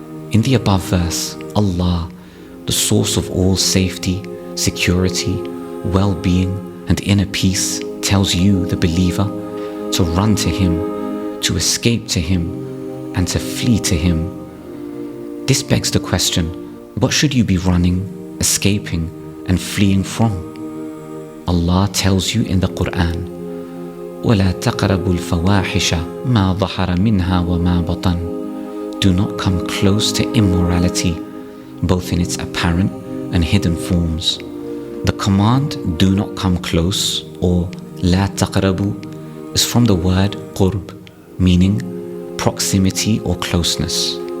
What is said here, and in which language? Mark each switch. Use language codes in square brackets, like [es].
[en] In the above verse, Allah, the source of all safety, security, well-being and inner peace, tells you, the believer, to run to Him, to escape to Him, and to flee to Him. This begs the question, what should you be running, escaping and fleeing from? [ar] Allah tells you in the Quran, وَلَا تَقْرَبُوا الْفَوَاحِشَ مَا ظَهَرَ مِنْهَا وَمَا بَطَنَ. [en] Do not come close to immorality, both in its apparent and hidden forms. The command, do not come close, or [ar] لَا تَقْرَبُوا, [en] is from the word qurb, meaning proximity or closeness.